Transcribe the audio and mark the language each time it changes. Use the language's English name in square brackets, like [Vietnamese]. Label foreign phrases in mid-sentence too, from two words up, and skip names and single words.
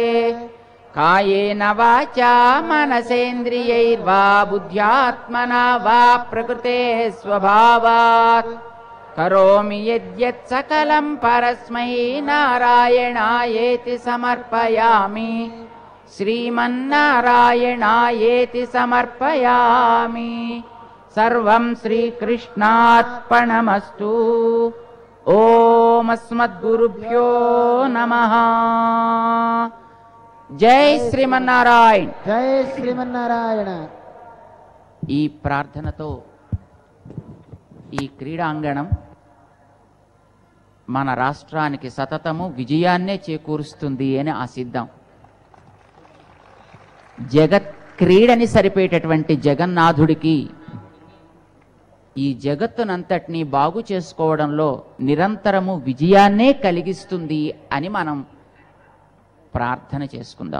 [Sanskrit] कायेन वाचा मनसेन्द्रियैर्वा बुद्ध्यात्मना वा प्रकृते स्वभावात् करोमि यद्यत् सकलं परस्मै नारायणायेति समर्पयामि श्रीमन्नारायणायेति समर्पयामि। सर्वं श्रीकृष्णार्पणमस्तु। ओम अस्मद्गुरुभ्यो नमः। जय श्रीमन्नारायण। जय श्रीमन्नारायण। [Telugu] ఈ ప్రార్థనతో ఈ క్రీడాంగణం మన రాష్ట్రానికి సతతము విజయాన్నే చేకూరుస్తుంది అని ఆశిద్దాం. జగత్ క్రీడని సరిపేటటువంటి జగన్నాథుడికి ఈ జగత్తునంతటినీ బాగు చేసుకోవడంలో నిరంతరము విజయాన్నే కలిగిస్తుంది అని మనం ప్రార్థన చేసుకుందాం.